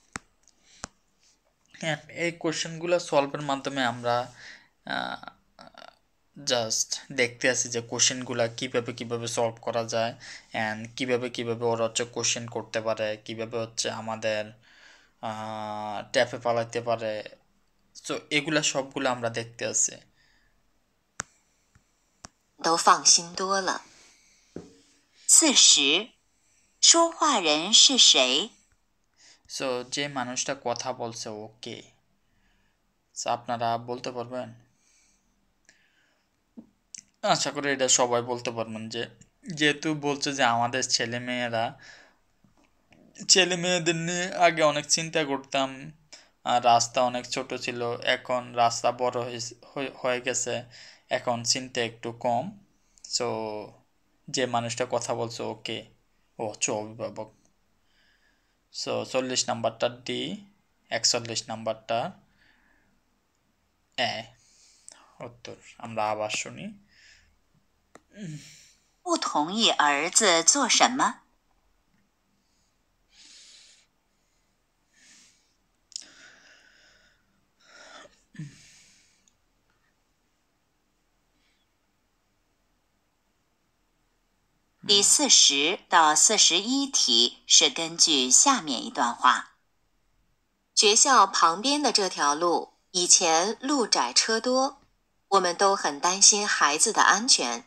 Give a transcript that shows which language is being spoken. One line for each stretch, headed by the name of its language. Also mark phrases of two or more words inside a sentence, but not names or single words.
Bangla: এই কোশ্চেনগুলো সলভের মাধ্যমে আমরা জাস্ট দেখতে আসি যে কোশ্চেনগুলো কিভাবে সলভ করা যায় অ্যান্ড কিভাবে ওরা হচ্ছে কোশ্চেন করতে পারে, কিভাবে হচ্ছে আমাদের ট্যাপে পালাইতে পারে। সো এগুলা সবগুলো আমরা দেখতে আসি।
Chinese: 都放心多了。40，说话人是谁？
Bangla: সো যে মানুষটা কথা বলছে ওকে, সো আপনারা বলতে পারবেন? আশা করি এটা সবাই বলতে পারবেন, যে যেহেতু বলছে যে আমাদের ছেলে মেয়েদের নিয়ে আগে অনেক চিন্তা করতাম, আর রাস্তা অনেক ছোট ছিল, এখন রাস্তা বড় হয়ে গেছে, এখন চিন্তা একটু কম। সো যে মানুষটা কথা বলছে ওকে, ও হচ্ছে অভিভাবক। সো 40 নাম্বারটা ডি, 41 নাম্বারটা এ উত্তর। আমরা আবার শুনি।
Chinese: 不同意儿子做什么？第40到41题是根据下面一段话：学校旁边的这条路以前路窄车多，我们都很担心孩子的安全。